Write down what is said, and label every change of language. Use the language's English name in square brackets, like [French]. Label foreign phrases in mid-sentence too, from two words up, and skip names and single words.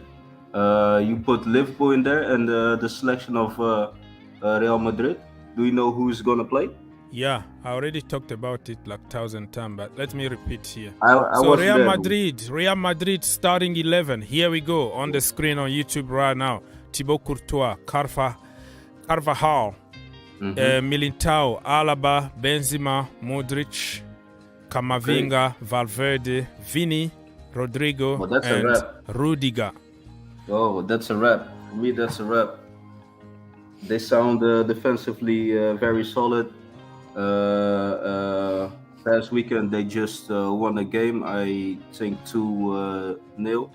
[English] You put Liverpool in there, and the selection of Real Madrid. Do you know who's gonna play? Yeah, I already talked about it like 1,000 times, but let me repeat here. So Real Madrid starting 11. Here we go on the screen on YouTube right now. Thibaut Courtois, Carvajal, Militao, Alaba, Benzema, Modric, Camavinga, Valverde, Vini, Rodrigo, and Rudiger. Oh, that's a wrap. For me, that's a wrap. They sound defensively very solid. Last weekend they just won a game, I think 2-0.